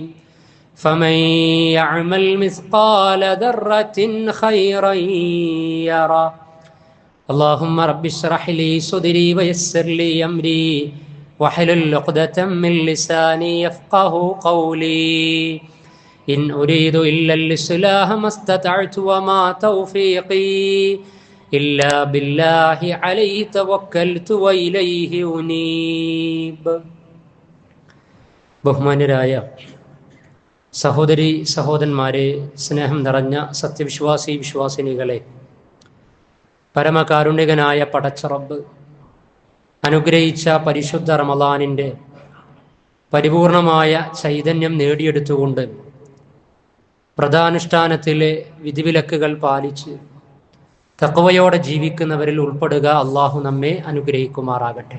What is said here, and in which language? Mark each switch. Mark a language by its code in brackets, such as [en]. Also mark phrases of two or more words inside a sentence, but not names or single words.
[ar] فمن يعمل مثقال ذرة خيرا يره اللهم رب اشرح لي صدري ويسر لي أمري واحلل عقدة من لساني يفقه قولي إن أريد إلا الإصلاح ما استطعت وما توفيقي إلا بالله عليه توكلت وإليه أنيب. [ml] ബഹുമാന്യരായ സഹോദരി സഹോദരന്മാരെ, സ്നേഹം നിറഞ്ഞ സത്യവിശ്വാസി വിശ്വാസിനികളെ, പരമകാരുണികനായ പടച്ച റബ്ബ് അനുഗ്രഹിച്ച പരിശുദ്ധ റമളാനിൻ്റെ പരിപൂർണമായ ചൈതന്യം നേടിയെടുത്തുകൊണ്ട് വ്രതാനുഷ്ഠാനത്തിലെ വിധിവിലക്കുകൾ പാലിച്ച് തഖ്വയോടെ ജീവിക്കുന്നവരിൽ ഉൾപ്പെടുക അള്ളാഹു നമ്മെ അനുഗ്രഹിക്കുമാറാകട്ടെ.